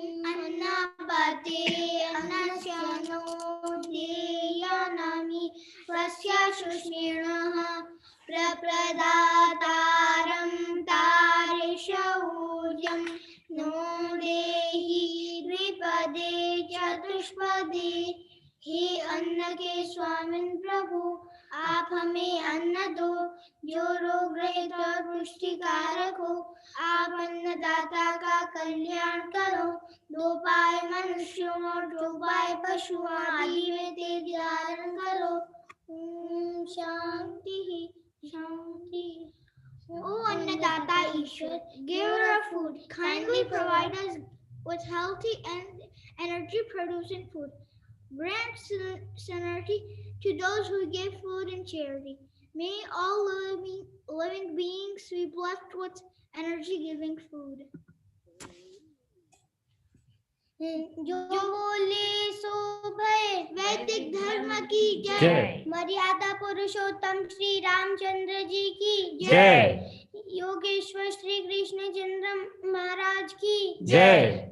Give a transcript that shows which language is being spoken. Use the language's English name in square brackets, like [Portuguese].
[Sanskrit] अन्नपते अन्नस्यनो देयानामि स्वस्य शुष्णिणः प्रप्रदातारं तारिषौर्यं नो देहि द्विपदे चतुष्पदे। [Hindi] हे अन्न के स्वामिन प्रभु, आप हमें अन्न दो जो रोग रहित और पुष्टिकारक हो। आप अन्नदाता का कल्याण करो। दो पाए मनुष्यों और दो पाए पशुओं आदि में तेज धारण करो। ओम शांति शांति। [English] O Annadata Ishwar, giver of food, kindly provide us with healthy and energy-producing food. Grant serenity to those who give food in charity. May all living beings be blessed with energy-giving food. [Hindi] जो बोले सो भय वैदिक धर्म की जय जय। मर्यादा पुरुषोत्तम श्री रामचंद्र जी की जय। योगेश्वर श्री कृष्ण चंद्र महाराज की जय।